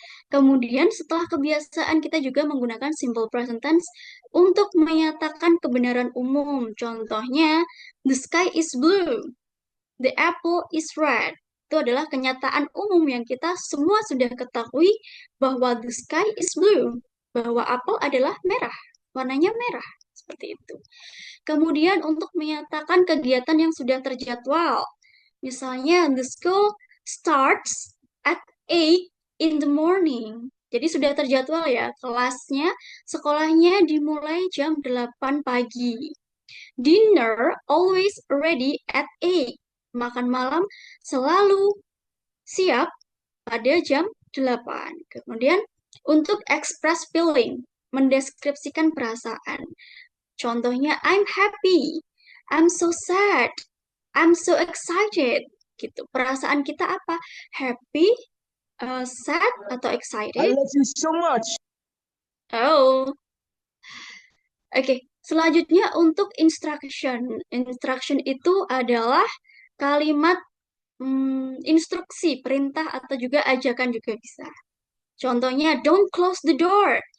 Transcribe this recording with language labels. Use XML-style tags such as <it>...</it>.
<id>Kemudian setelah kebiasaan kita juga menggunakan simple present tense untuk menyatakan kebenaran umum. Contohnya,</id> <en>the sky is blue, the apple is red.</en> <id>Itu adalah kenyataan umum yang kita semua sudah ketahui bahwa</id> <en>the sky is blue,</en> <id>bahwa apel adalah merah, warnanya merah, seperti itu. Kemudian untuk menyatakan kegiatan yang sudah terjadwal.</id> <en>Misalnya, the school starts at 8 in the morning.</en> <id>Jadi sudah terjadwal ya, kelasnya, sekolahnya dimulai jam 8 pagi.</id> <en>Dinner always ready at 8.</en> <id>Makan malam selalu siap pada jam 8. Kemudian untuk</id> <en>express feeling,</en> <id>mendeskripsikan perasaan. Contohnya,</id> <en>I'm happy, I'm so sad, I'm so excited.</en> <id>Gitu. Perasaan kita apa?</id> <en>Happy, sad,</en> <id>atau</id> <en>I excited? love you so much. Oh, oke.</en> <id>Selanjutnya untuk instruction. Instruction itu adalah kalimat instruksi, perintah, atau juga ajakan juga bisa. Contohnya,</id> <en>don't close the door.</en>